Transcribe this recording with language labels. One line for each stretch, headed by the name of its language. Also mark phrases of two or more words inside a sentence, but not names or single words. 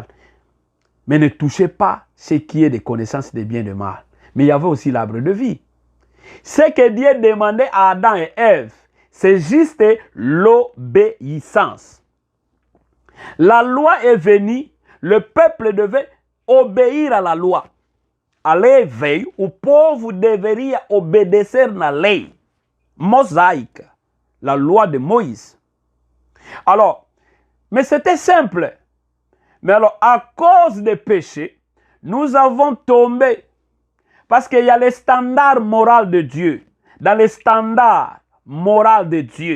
French: Mais ne touchez pas ce qui est de connaissance de bien et de mal. Mais il y avait aussi l'arbre de vie. Ce que Dieu demandait à Adam et Ève, c'est juste l'obéissance. La loi est venue, le peuple devait obéir à la loi.
Portuguese: A lei veio, o povo deveria obedecer na lei mosaica,
French: la loi de Moïse. Alors, mais c'était simple. Mais alors, à cause des péchés, nous avons tombé. Parce qu'il y a les standards moraux de Dieu. Dans les standards moraux de Dieu.